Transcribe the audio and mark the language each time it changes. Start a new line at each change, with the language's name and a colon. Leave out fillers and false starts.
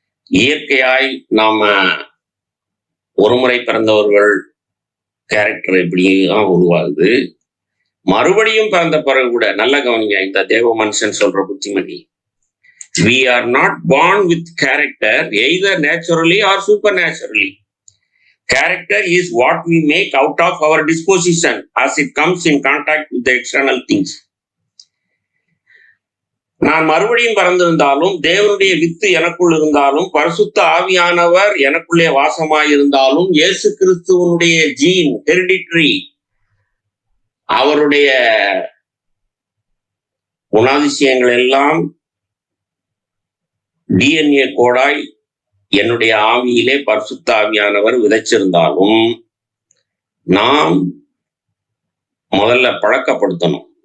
Tamil: இயற்கையாய் நாம ஒருமுறை பிறந்தவர்கள் கேரக்டர் எப்படிதான் உருவாகுது. மறுபடியும் பிறந்த பிறகு கூட நல்ல கவனிங்க, இந்த தேவ மனுஷன் சொல்ற புத்திமதி.
English: We are not born with character either naturally or supernaturally. Character is what we make out of our disposition as it comes in contact with the external things.
Tamil: நான் மறுபடியும் பிறந்திருந்தாலும், தேவனுடைய வித்து எனக்குள் இருந்தாலும், பரிசுத்த ஆவியானவர் எனக்குள்ளே வாசமாயிருந்தாலும், இயேசு கிறிஸ்துவனுடைய ஜீன் ஹெரிடிட்டரி, அவருடைய குணாதிசயங்கள் எல்லாம் டிஎன்ஏ கோடாய் என்னுடைய ஆவியிலே பரிசுத்த ஆவியானவர் விதைச்சிருந்தாலும், நாம் முதல்ல பழக்கப்படுத்தணும்.